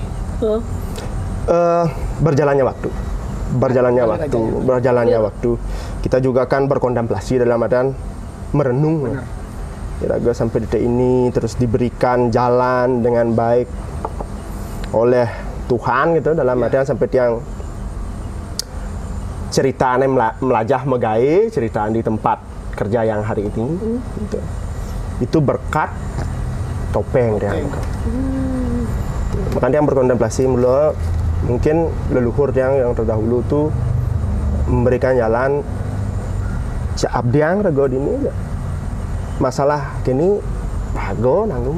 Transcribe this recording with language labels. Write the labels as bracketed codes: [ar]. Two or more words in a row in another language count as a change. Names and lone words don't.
[id] Berjalannya waktu. Kita juga kan berkontemplasi dalam artian merenung. Kira-kira sampai detik ini terus diberikan jalan dengan baik oleh Tuhan gitu, dalam artian sampai [ban] tiang ceritanya melajah megai, [id] ceritaan di tempat kerja yang hari ini gitu. Itu berkat topeng dia. Makanya yang berkontemplasi mula mungkin leluhur yang terdahulu tuh memberikan jalan [ban] abdiang rago [id] ini masalah kini rago nanggung.